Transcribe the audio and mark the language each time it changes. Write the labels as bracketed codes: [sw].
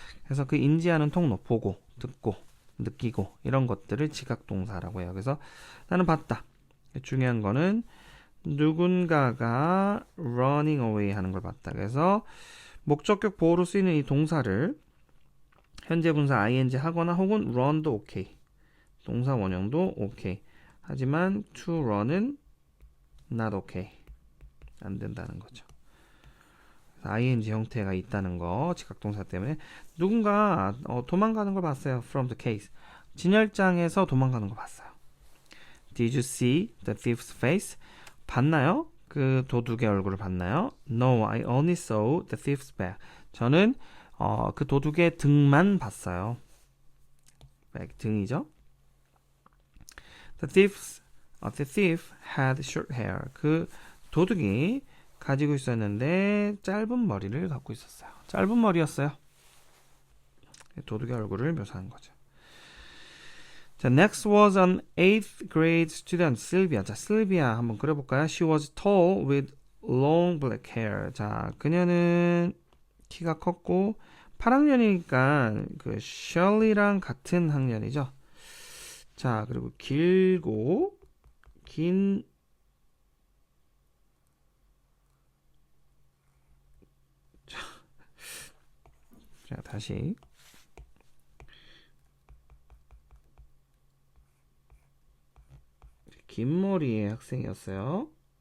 [ko] 그래서 그 인지하는 통로, 보고, 듣고, 느끼고 이런 것들을 지각동사라고 해요. 그래서 나는 봤다. 중요한 거는 누군가가 [en] running away [ko] 하는 걸 봤다. 그래서 목적격 보호로 쓰이는 이 동사를 현재 분사 ing 하거나 혹은 run도 오케이. 동사 원형도 오케이. 하지만 to run은 [en] not okay. [ko] 안 된다는 거죠. ing 형태가 있다는 거 지각동사 때문에 누군가 도망가는 걸 봤어요. [en] From the case. [ko] 진열장에서 도망가는 거 봤어요. [en] Did you see the thief's face? [ko] 봤나요? 그 도둑의 얼굴을 봤나요? [en] No, I only saw the thief's back. [ko] 저는 그 도둑의 등만 봤어요. back, 등이죠. [en] The thief had short hair. [ko] 그 도둑이 가지고 있었는데 짧은 머리를 갖고 있었어요. 짧은 머리였어요. 도둑의 얼굴을 묘사한 거죠. [en] 자, next was an 8th grade student, Sylvia. [ko] 자, Sylvia 한번 그려볼까요? [en] She was tall with long black hair. [ko] 자, 그녀는 키가 컸고 8학년이니까 그 Shirley랑 같은 학년이죠. 자, 그리고 길고 긴 자, 다시 긴 머리의 학생이었어요.